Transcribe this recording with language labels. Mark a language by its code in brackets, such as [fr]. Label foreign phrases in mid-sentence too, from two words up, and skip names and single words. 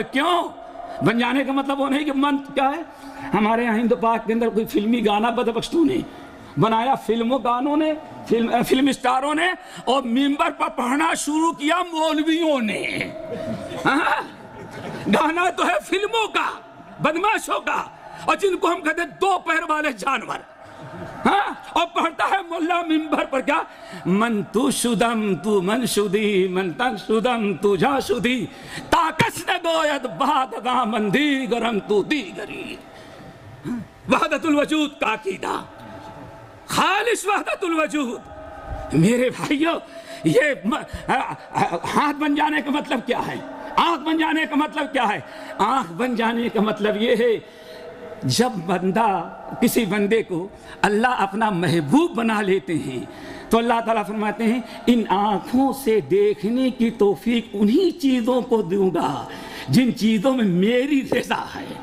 [ur] کیوں بن جانے کا مطلب وہ نہیں کہ من کیا ہے؟ ہمارے یہاں ہند پاک کے اندر کوئی فلمی گانا بدبختوں نے بنایا، فلموں گانوں نے، فلم اسٹاروں نے، اور ممبر پر پڑھنا شروع کیا مولویوں نے۔ گانا تو ہے فلموں کا، بدماشوں کا، اور جن کو ہم کہتے ہیں دو پیر والے جانور، اور پڑھتا ہے ملا ممبر پر کیا؟ [fa] من تو شدم تو من شدی، من تن شدم تو جا شدی، تاکس نگوید بادگاہ من دیگرم تو دیگری۔ [ur] وحدت الوجود کا عقیدہ، خالص وحدت الوجود۔ میرے بھائیو، یہ ہاتھ بن جانے کا مطلب کیا ہے؟ آنکھ بن جانے کا مطلب کیا ہے؟ آنکھ بن جانے کا مطلب یہ ہے جب بندہ کسی بندے کو اللہ اپنا محبوب بنا لیتے ہیں تو اللہ تعالیٰ فرماتے ہیں ان آنکھوں سے دیکھنے کی توفیق انہی چیزوں کو دوں گا جن چیزوں میں میری رضا ہے۔